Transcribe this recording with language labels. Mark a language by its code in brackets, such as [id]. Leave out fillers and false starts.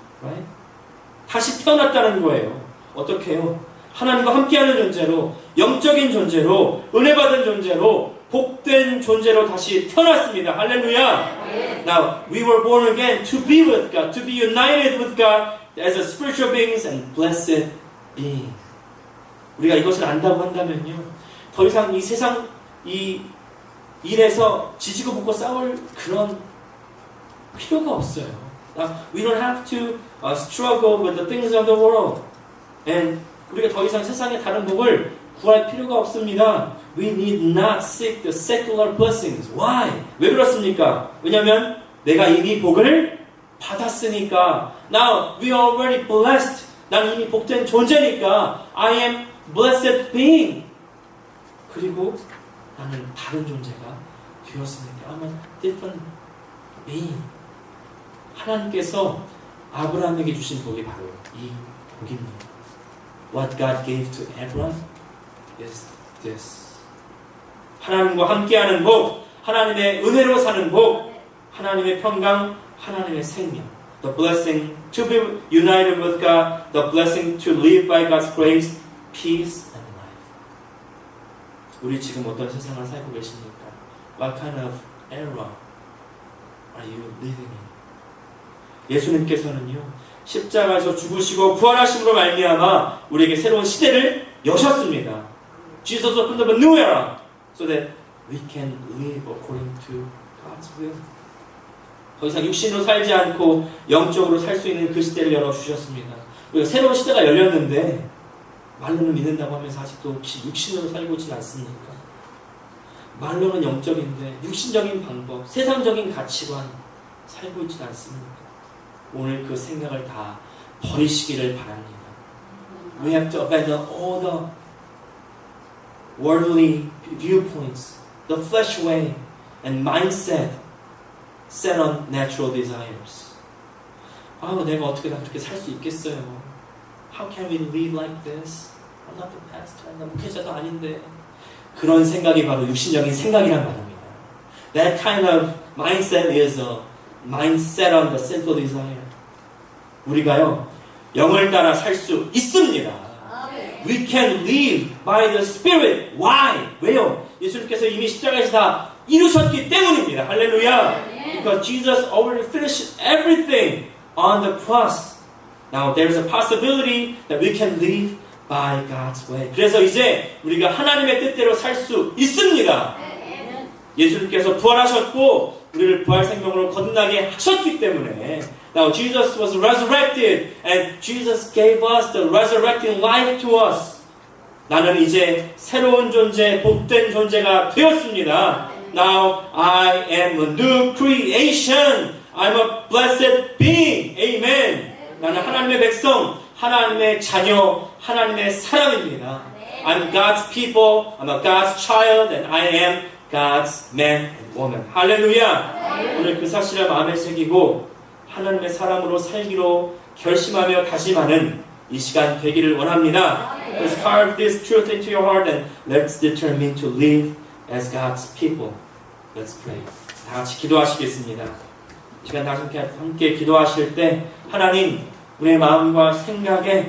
[en] Right? [ko] 다시 태어났다는 거예요. 어떻게 해요? 하나님과 함께하는 존재로, 영적인 존재로, 은혜받은 존재로, 복된 존재로 다시 태어났습니다. 할렐루야! [en] Now, we were born again to be with God, to be united with God as a spiritual beings and blessed beings. [ko] 우리가 이것을 안다고 한다면요, 더 이상 이 세상, 이 일에서 지지고 볶고 싸울 그런 필요가 없어요. [en] Now, we don't have to struggle with the things of the world. [ko] And 우리가 더 이상 세상의 다른 복을 구할 필요가 없습니다. [en] We need not seek the secular blessings. [ko] Why? 왜 그렇습니까? 왜냐하면 내가 이미 복을 받았으니까. [en] Now we are already blessed. [ko] 난 이미 복된 존재니까. [en] I am blessed being. [ko] 그리고 나는 다른 존재가 되었으니까. [en] I'm a different being. [ko] 하나님께서 아브라함에게 주신 복이 바로 이 복입니다. [en] What God gave to Abraham is this. [ko] 하나님과 함께하는 복, 하나님의 은혜로 사는 복, 하나님의 평강, 하나님의 생명. [en] The blessing to be united with God, the blessing to live by God's grace, peace and life. [ko] 우리 지금 어떤 세상을 살고 계십니까? [en] What kind of era are you living in? [ko] 예수님께서는요, 십자가에서 죽으시고 부활하심으로 말미암아 우리에게 새로운 시대를 여셨습니다. [en] Jesus opened up a new era so that we can live according to God's will. [ko] 더 이상 육신으로 살지 않고 영적으로 살 수 있는 그 시대를 열어주셨습니다. 우리가 새로운 시대가 열렸는데 말로는 믿는다고 하면서 아직도 혹시 육신으로 살고 있지 않습니까? 말로는 영적인데 육신적인 방법, 세상적인 가치관 살고 있지 않습니까? 오늘 그 생각을 다 버리시기를 바랍니다. [en] We have to abandon all the worldly viewpoints, the flesh way, and mindset set on natural desires. [ko] 내가 어떻게 다 그렇게 살 수 있겠어요? [en] How can we live like this? I'm not the pastor. [ko] 나 목회자도 아닌데. 그런 생각이 바로 육신적인 생각이란 말입니다. [en] That kind of mindset is a mindset on the sinful desire. [ko] 우리가요, 영을 따라 살 수 있습니다. [en] We can live by the Spirit. [ko] Why? 왜요? 예수님께서 이미 십자가에서 다 이루셨기 때문입니다. 할렐루야. [en] Because Jesus already finished everything on the cross. Now there's a possibility that we can live by God's way. [ko] 그래서 이제 우리가 하나님의 뜻대로 살 수 있습니다. 예수님께서 부활하셨고 우리를 부활 생명으로 거듭나게 하셨기 때문에 [en] Now Jesus was resurrected and Jesus gave us the resurrecting life to us. [ko] 나는 이제 새로운 존재, 복된 존재가 되었습니다. [en] Now I am a new creation. I'm a blessed being. Amen. [ko] 나는 하나님의 백성, 하나님의 자녀, 하나님의 사람입니다. [en] I'm God's people. I'm a God's child and I am God's man and woman. 할렐루야. [ko] 오늘 그 사실을 마음에 새기고 하나님의 사람으로 살기로 결심하며 다짐하는 이 시간 되기를 원합니다. [en] Let's carve this truth into your heart and let's determine to live as God's people. Let's pray. [ko] 다 같이 기도하시겠습니다. 이 시간 다 함께 기도하실 때 하나님 우리의 마음과 생각에